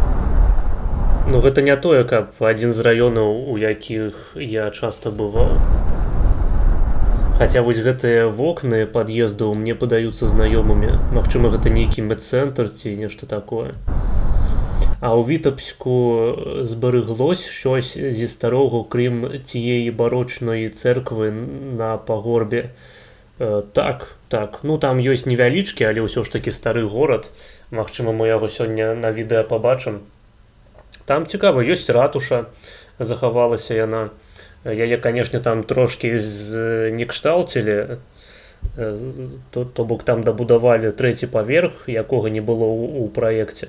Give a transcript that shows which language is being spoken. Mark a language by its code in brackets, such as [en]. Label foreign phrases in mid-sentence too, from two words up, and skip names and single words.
[be] Ну, гэта не тое, каб адзін з раёнаў, у якіх я часта бываў. Хаця вось гэтыя вокны пад'ездаў мне падаюцца знаёмымі. Магчыма, гэта нейкі медцэнтр ці нешта такое. [uk] А ў Вітебську збереглось щось зі старого, крім тієї барочної церкви на пагорбі. [be] Так. Ну там ёсць невялічкі, але ўсё ж такі стары горад. Магчыма, мы яго сёння на відэа пабачым. Там цікава, ёсць ратуша, захавалася яна. Яе, канешне, там трошкі знекшталцілі, то бок там дабудавалі 3-й паверх, якога не было ў праекце.